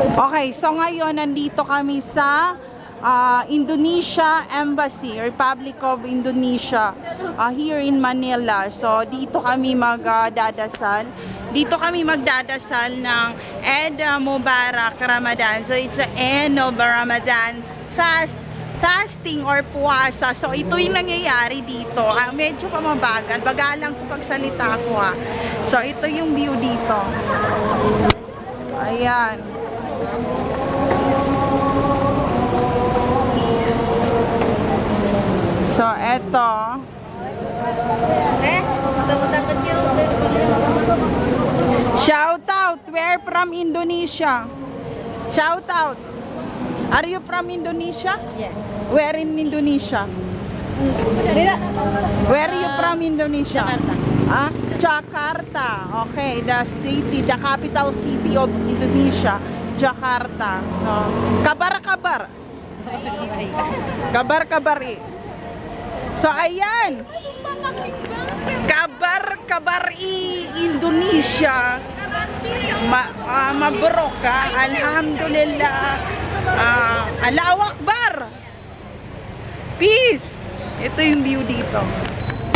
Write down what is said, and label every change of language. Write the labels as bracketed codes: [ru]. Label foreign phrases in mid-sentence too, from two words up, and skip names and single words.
[tl] Okay, so ngayon nandito kami sa Indonesia Embassy, [en] Republic of Indonesia, here in Manila. [tl] So dito kami magdadasal. Dito kami magdadasal ng [ar] عيد مبارك [tl] Ramadan. [en] So it's the end of Ramadan fasting or puasa. [tl] So ito yung nangyayari dito. Medyo pamabagal. Bagalang ko pagsalita ko ha. So ito yung view dito. Ayan. So eto. [en] Shout out. Where from Indonesia? Shout out. Are you from Indonesia? Yes. Where in Indonesia? Where are you from Indonesia? Jakarta. Jakarta. Okay, the city, the capital city of Indonesia, Jakarta. So, [id] kabar-kabar. Kabar-kabari. [tl] So, ayan. [id] Kabar-kabari Indonesia. [ar] مبروك كا. الحمد لله. الله أكبر. [tl] Peace. Ito yung view dito.